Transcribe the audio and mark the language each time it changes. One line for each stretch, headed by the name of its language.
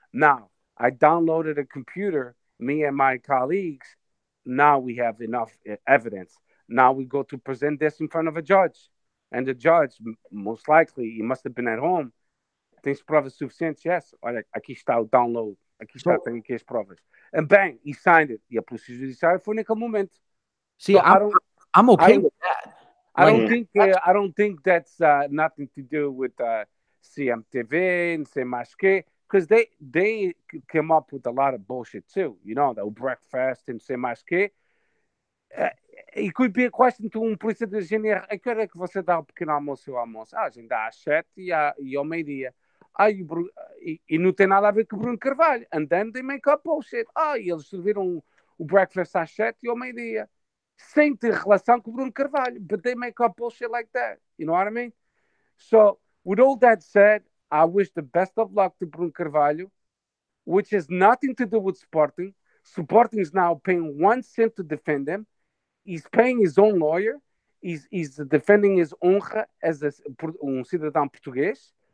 English: Now I downloaded a computer, me and my colleagues. Now we have enough evidence. Now we go to present this in front of a judge, and the judge, most likely, he must have been at home.
Portuguese: Tens provas suficientes? Yes. Olha, aqui está o download. Aqui está, tenho aqui as provas.
English: And bang, he signed it.
Portuguese: E a Polícia Judiciária foi naquele momento.
English: See, so I'm okay with that. I don't think that's nothing to do with CMTV and
Portuguese: sei mais que,
English: because they came up with a lot of bullshit too. You know, the breakfast and
Portuguese: sei mais que.
English: It could be a question to
Portuguese: polícia de higiene. A que hora é que você dá o pequeno almoço e o almoço? A gente dá às 7 e ao meio-dia. E não tem nada a ver com o Bruno Carvalho.
English: And then they make up bullshit.
Portuguese: E eles serviram o breakfast às 7 e ao meio-dia. Sem ter relação com o Bruno Carvalho.
English: But they make up bullshit like that. You know what I mean? So, with all that said, I wish the best of luck to Bruno Carvalho, which has nothing to do with Sporting. Sporting is now paying 1 cent to defend him. He's paying his own lawyer. He's defending his honra as
Portuguese: cidadão português.